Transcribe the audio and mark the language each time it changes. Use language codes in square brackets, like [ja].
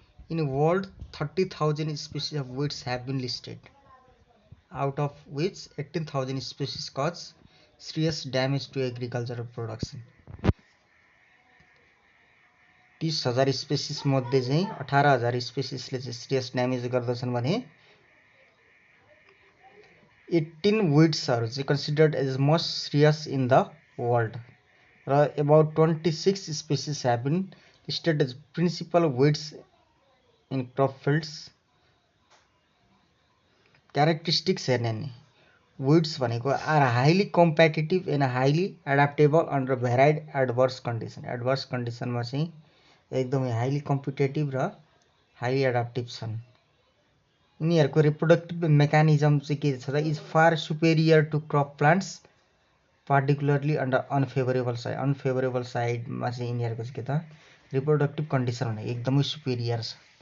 [en] In the world, 30,000 species of weeds have been listed, out of which 18,000 species cause serious damage to agricultural production. [ne] 30,000 spaces मध्ये चाहिँ 18,000 स्पेसिसले चाहिँ serious damage गर्दछन् भने 18 weedsहरू चाहिँ [en] Considered as most serious in the world र about 26 species have been listed as principal weeds in crop fields. Characteristics हेर्ने नि weeds भनेको are highly competitive and highly adaptable under varied adverse condition. [ne] Adverse कन्डिसनमा चाहिँ एकदमै highly competitive र highly adaptive छन्. यिनीहरूको reproductive mechanism चाहिँ के छ त [en] is far superior to crop plants, particularly under unfavourable [ne] साइडमा चाहिँ यिनीहरूको चाहिँ के त रिप्रोडक्टिभ कन्डिसन भने एकदमै सुपेरियर छ.